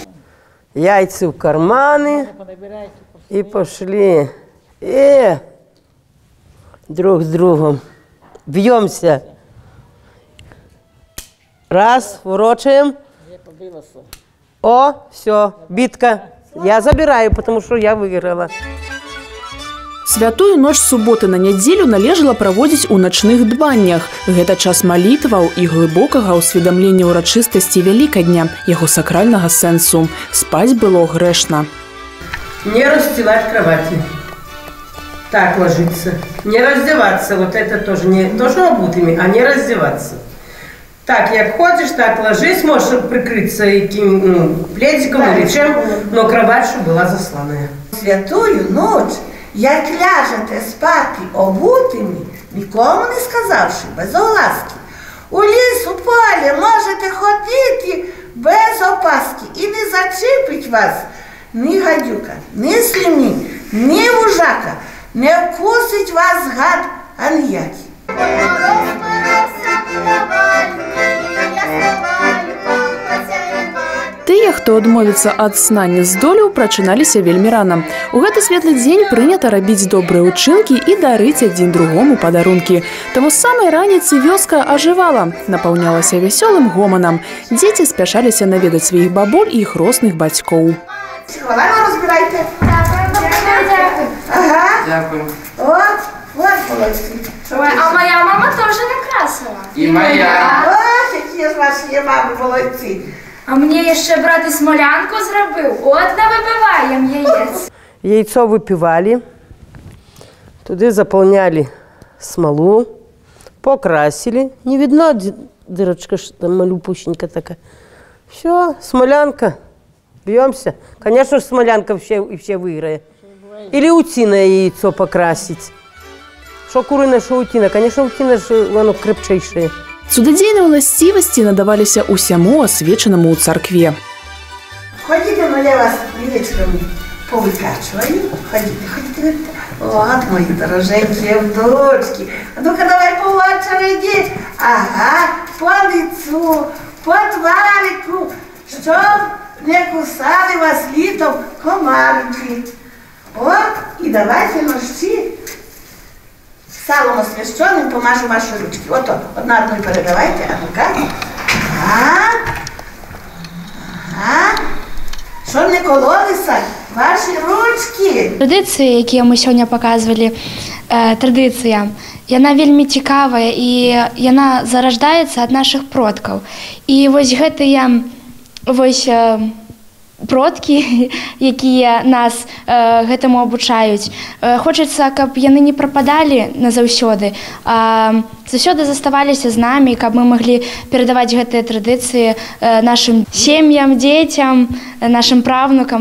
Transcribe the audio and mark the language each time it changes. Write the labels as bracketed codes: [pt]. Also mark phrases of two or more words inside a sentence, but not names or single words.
[uk] Яйця в кармани і пішли. І друг з другом б'ємося. Раз, ворочаємо. О, все, битка. Я забираю, тому що я виграла. [be] Святую ноч суботы на нядзелю належала праводзіць у начных дбаннях. Гэта час малітваў і глыбокага ўсведамлення ўрачыстасці Вялікадня, яго сакральнага сэнсу. Спаць было грэшна. [ru] Не расстилать кровати. Так ложиться. Не раздеваться. Вот это тоже не должно обутыми, а не раздеваться. Так, як ходишь, так ложись, можешь прикрыться пледиком или чем, но кровать, чтобы была засланная. [uk] Святую ноч, як ляжете спати обутими, нікому не сказавши, без огласки, у ліс, у полі можете ходити без опаски і не зачепить вас ні гадюка, ні слимінь, ні вужака, не вкусить вас гад аніякий. [be] Тыя, хто адмовіцца ад сна не здолеў, прачыналіся вельмі рана. У гэты светлы дзень прынята рабіць добрыя ўчынкі і дарыць адзін другому падарункі. Таму з самай раніцы вёска ажывала, напаўнялася вясёлым гоманам. Дзеці спяшаліся наведаць сваіх бабуль і іх росных бацькоў. [uk] Ладно, розбирайте. Ага. Дякую. От молодці. А моя мама теж накрасила. І моя. Ось, які ж ваші мами молодці. А мені ще брат і смолянку зробив. От навибиваєм яєць. [ru] Яйцо выпивали, туда заполняли смолу, покрасили. Не видно дырочка, что там малюпущенька такая. Все, смолянка, бьемся. Конечно, смолянка все выиграет. Или утиное яйцо покрасить. Что куриное, что утиное. Конечно, утиное, оно крепчайшее. [be] Цудадзейныя ўласцівасці надаваліся ўсяму асвечанаму ў царкве. [ru] Ходите, но я вас вилечками повикачиваю. Ходите. [uk] Вот, мої дороженькі внучки. [ru] А ну-ка, давай по очереди. [uk] Ага, [ru] по лицу, [uk] по тварику, щоб не кусали вас літом комарики. От, і давайте ножці. Салом освященим помажу ваші ручки. Ото, одна одну передавайте, а ну-ка. Ага. Щоб не кололися ваші ручки. Традиції, які ми сьогодні показували, традиція, вона вельми цікава і вона зараждається від наших продків. [be] І ось гэтыя продкі, якія нас гэтаму абучаюць. Хочацца, каб яны не прападалі назаўсёды, а заўсёды заставаліся з намі, каб мы маглі перадаваць гэтыя традыцыі нашым сем'ям, дзецям, нашым правнукам.